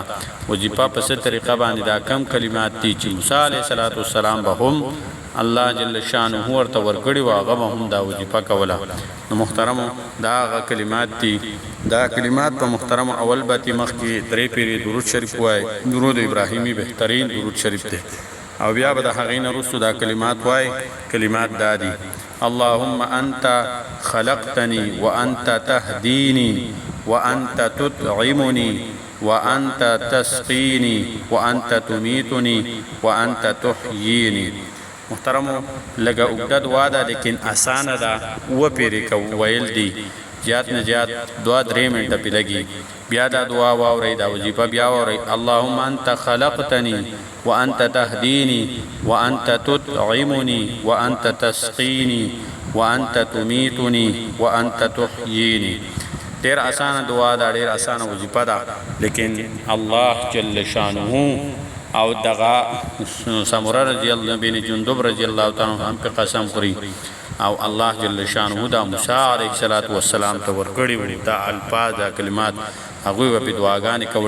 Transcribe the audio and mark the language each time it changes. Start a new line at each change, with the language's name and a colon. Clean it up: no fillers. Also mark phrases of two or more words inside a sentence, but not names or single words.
Pashto: وظیفه په څه طریقه باندې دا کم کلمات دي چې موسی
Arabic: علیه الصلاۃ والسلام
Pashto: به هم الله
Arabic: جل شانه
Pashto: ورته ورکړي و، هغه به هم دا وظیفه کوله. نو محترم دا هغه کلمات دي، دا کلمات په محترم اول باتی مخکې درې پیری درود شریف وای، درود ابراهیمی بهترین درود شریف دی. او بیا به د هغې نه وروسته دا کلمات وای. کلمات دا دي:
Arabic: اللهم انت خلقتني وانت تهديني وانت تطعمني وانت تسقيني وانت تميتني وانت تحييني.
Pashto: محترمو لگا اوږده دعا ده، لیکن اسانه ده، اوه پیرې ویل دي، زیات نه زیات 2-3 منټه پې لګي. بیا دا دعا واورئ، دا وظیفه بیا واورئ:
Arabic: اللهم انت خلقتني وانت تهديني وانت تطعمني وانت تسقيني وانت تميتني وانت تحييني.
Pashto: ډېر اسانه دعا ده، ډېر اسانه وظیفه ده، لیکن الله
Arabic: جل شانه
Pashto: او دغه سمورا رضی الله بن جندب
Arabic: رضی الله تعالی عنہ
Pashto: په قسم خوري، او الله
Arabic: جل شانه
Pashto: دا موسی
Arabic: علیه الصلاۃ والسلام
Pashto: ته ورکړي دا الفاظ دا کلمات، هغوی په دعاګانې کولې.